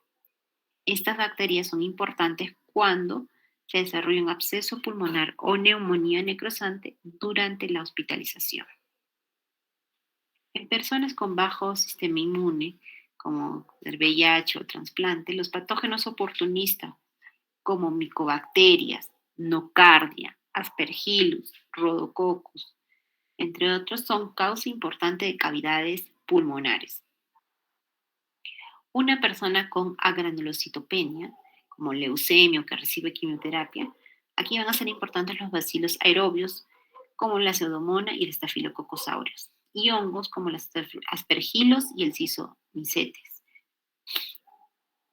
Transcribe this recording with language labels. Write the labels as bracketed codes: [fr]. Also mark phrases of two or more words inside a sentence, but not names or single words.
[es] Estas bacterias son importantes cuando se desarrolla un absceso pulmonar o neumonía necrosante durante la hospitalización. En personas con bajo sistema inmune, como el VIH o trasplante, los patógenos oportunistas, como micobacterias, nocardia, aspergillus, rhodococcus, entre otros, son causa importante de cavidades pulmonares. Una persona con agranulocitopenia, como leucemia o que recibe quimioterapia, aquí van a ser importantes los bacilos aerobios, como la Pseudomonas y el Staphylococcus aureus, y hongos como los aspergillus y el Schizomicetes.